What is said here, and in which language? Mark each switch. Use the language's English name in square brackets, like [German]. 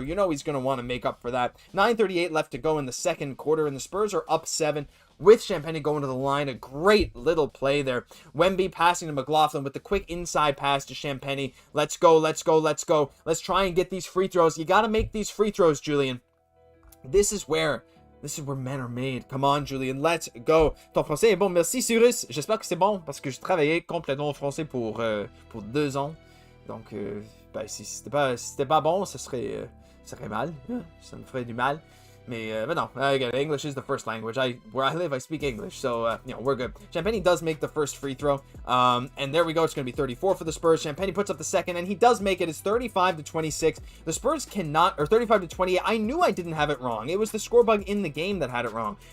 [English] You know he's going to want to make up for that. 9:38 left to go in the second quarter, and the Spurs are up 7 with Champagnie going to the line. A great little play there. Wemby passing to McLaughlin with the quick inside pass to Champagnie. Let's go, let's go, let's go. Let's try and get these free throws. You got to make these free throws, Julian. This is where men are made. Come on, Julian, let's go. [French] Ton français est bon, merci Cyrus. J'espère que c'est bon parce que je travaillais complètement en français pour 2 ans. Donc, si c'était pas bon, ça serait mal. Ça me ferait du mal. [English] But no, again, English is the first language. Where I live, I speak English, so we're good. Champagnie does make the first free throw, and there we go. It's going to be 34 for the Spurs. Champagnie puts up the second, and he does make it. It's 35-26. The Spurs cannot, or 35-28. I knew I didn't have it wrong. It was the score bug in the game that had it wrong.